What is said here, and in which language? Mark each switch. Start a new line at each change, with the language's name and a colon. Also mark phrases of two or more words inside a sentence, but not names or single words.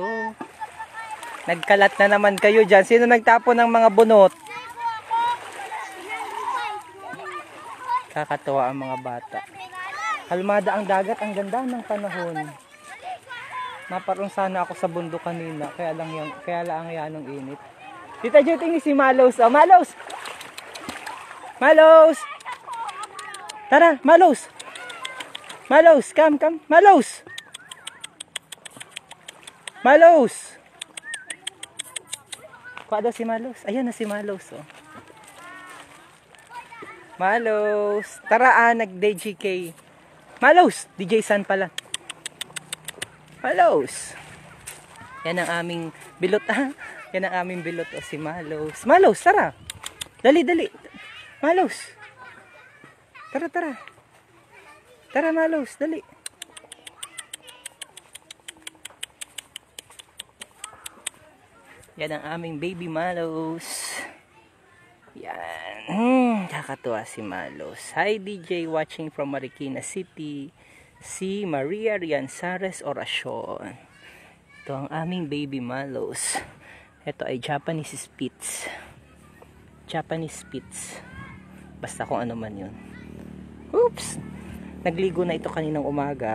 Filipino: Nagkalat na naman kayo dyan. Sino nagtapon ng mga bunot? Kakatuwa ang mga bata. Kalmada ang dagat. Ang ganda ng panahon. Naparoon sana ako sa bundok kanina. Kaya lang yan ang init. Tita Jo, tingin si Malos. Oh, Malos! Malos! Tara, Malos! Malos, come. Malos! Malos! Kuha daw si Malos. Ayan na si Malos. Oh. Malos! Tara, nag-DJK. Malos! DJ San pala. Malos! Yan ang aming bilot. Yan ang aming bilot o si Malos. Malos, tara. Dali. Malos. Tara. Tara, Malos, dali. Yan ang aming baby Malos. Yan. Kakatuwa si Malos.
English: Hi DJ watching from Marikina City.
Filipino: Si Maria Rianzares Oracion. Ito ang aming baby Malos. Ito ay Japanese Spitz. Basta kung ano man yun. Oops! Nagligo na ito kaninang umaga.